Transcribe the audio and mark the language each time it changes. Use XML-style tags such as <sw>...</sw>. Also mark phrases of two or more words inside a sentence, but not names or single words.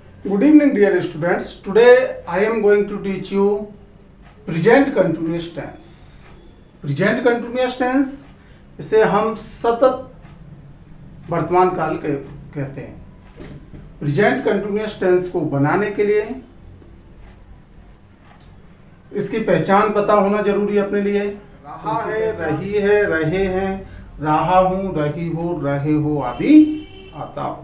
<en>Good evening, dear students. Today I am going to teach you present continuous tense. Present continuous tense</en> <hi>इसे हम सतत वर्तमान काल के कहते हैं।</hi> <en>present continuous tense</en> <hi>को बनाने के लिए इसकी पहचान पता होना जरूरी है अपने लिए। रहा है, रही है, रहे हैं, रहा हूं, रही हो, रहे हो आदि आता हो।</hi>